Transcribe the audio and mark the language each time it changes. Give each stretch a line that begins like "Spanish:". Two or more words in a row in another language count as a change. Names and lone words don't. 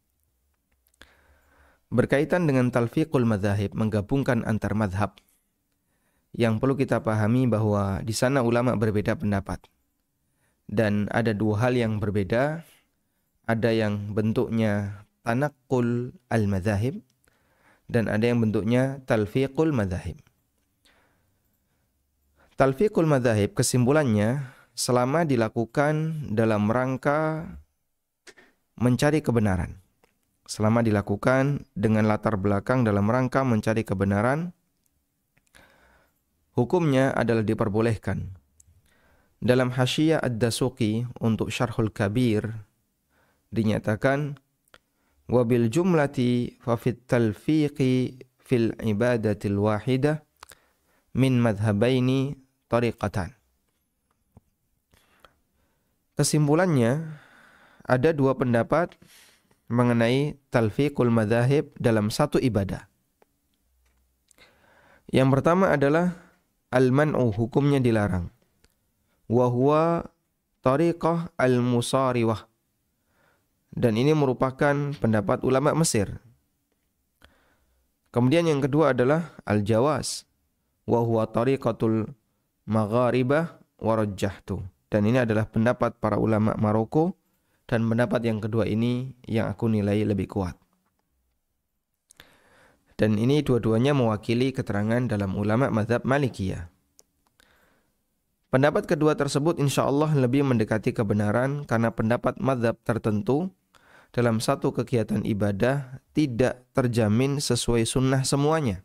Indonesian: Berkaitan dengan
Arabic: تلفيق المذاهب,
Indonesian: menggabungkan antar madhab, yang perlu kita pahami bahwa di sana ulama berbeda pendapat. Dan ada dua hal yang berbeda, ada yang bentuknya
Arabic: تنقل المذاهب
Indonesian: dan ada yang bentuknya
Arabic: تلفيق المذاهب. تلفيق المذاهب
Indonesian: kesimpulannya selama dilakukan dalam rangka mencari kebenaran. Selama dilakukan dengan latar belakang dalam rangka mencari kebenaran, hukumnya adalah diperbolehkan. Dalam Hasyiyah Ad-Dasuqi untuk Syarhul Kabir dinyatakan
Arabic: وبالجملة ففي التلفيق في العبادة الواحدة من مذهبين طريقتان.
Indonesian: Kesimpulannya, ada dua pendapat mengenai
Arabic: تلفيق المذاهب
Indonesian: dalam satu ibadah. Yang pertama adalah al-man'u, hukumnya dilarang.
Arabic: وهو طريقة المصاروة.
Indonesian: Dan ini merupakan pendapat ulama Mesir. Kemudian yang kedua adalah al-jawaz.
Arabic: وهو طريقة المغاربة ورجحت.
Indonesian: Dan ini adalah pendapat para ulama Maroko. Dan pendapat yang kedua ini yang aku nilai lebih kuat. Dan ini dua-duanya mewakili keterangan dalam ulama mazhab Malikiyah. Pendapat kedua tersebut
Arabic: إن شاء الله
Indonesian: lebih mendekati kebenaran karena pendapat mazhab tertentu dalam satu kegiatan ibadah tidak terjamin sesuai sunnah semuanya.